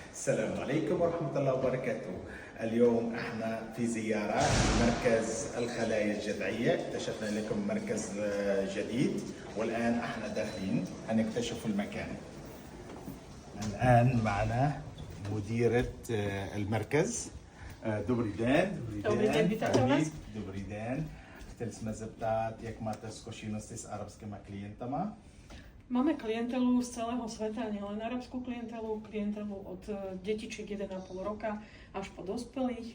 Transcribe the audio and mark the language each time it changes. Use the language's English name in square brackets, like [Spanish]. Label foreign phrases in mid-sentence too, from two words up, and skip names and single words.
[Arabic] السلام عليكم ورحمة الله وبركاته. اليوم احنا في زيارة مركز الخلايا الجذعية. اكتشفنا لكم مركز جديد والآن احنا داخلين هنكتشف المكان. الآن معنا مديرة المركز. [Czech] Dobrý den. [Slovak] Dobrý den, vítajte u nás. [Czech] Dobrý den. Chceli jsme zeptat, jak máte zkušenosti s arabskými klientama? [Slovak] Máme klientelu z celého sveta, nielen arabskú klientelu od detičiek 1,5 roka až po dospelých.